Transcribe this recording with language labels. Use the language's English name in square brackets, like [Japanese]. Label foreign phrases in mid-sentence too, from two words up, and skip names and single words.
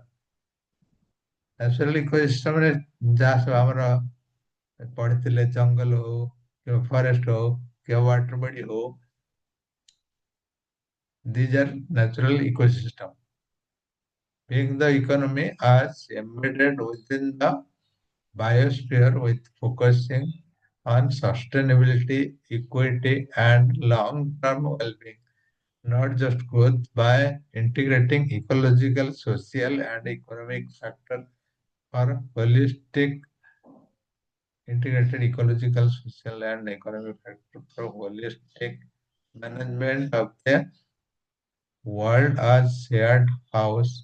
[English] Natural ecosystem [Odia] ରେ ଯାହା ସବୁ ଆମର ପଢିଥିଲେ, ଜଙ୍ଗଲ ହଉ କିମ୍ବା ଫରେଷ୍ଟ ହଉ କିମ୍ବା [English] water body [Odia] ହଉ, [English] these are natural ecosystem. Being the economy as embedded within the biosphere with focusing on sustainability, equity, and long-term well-being, not just growth, by integrating ecological, social, and economic factors for holistic integrated ecological, social, and economic factor for holistic management of the world as shared house.